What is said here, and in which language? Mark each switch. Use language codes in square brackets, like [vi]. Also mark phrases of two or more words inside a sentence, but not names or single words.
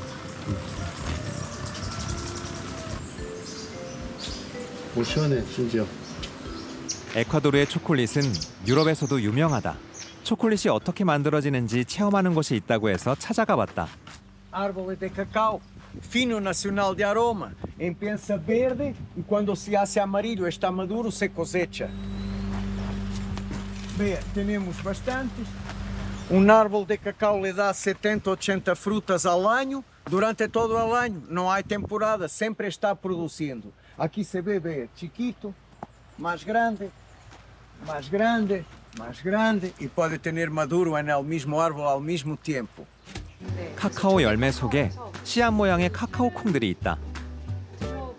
[ko] 오, 시원해, 심지어. 에콰도르의 초콜릿은 유럽에서도 유명하다. 초콜릿이 어떻게 만들어지는지 체험하는 곳이 있다고 해서 찾아가 봤다. [es] Árboles de cacao, fino nacional de aroma, empieza verde y cuando se hace amarillo está maduro se cosecha. Vea, tenemos bastantes. Un árbol de cacao le da 70, 80 frutas al año, durante todo el año, no hay temporada, siempre está produciendo. Aquí se ve, vea, chiquito, más grande, más grande, más grande y puede tener maduro en el mismo árbol al mismo tiempo. [ko] 카카오 열매 속에 씨앗 모양의 카카오 콩들이 있다.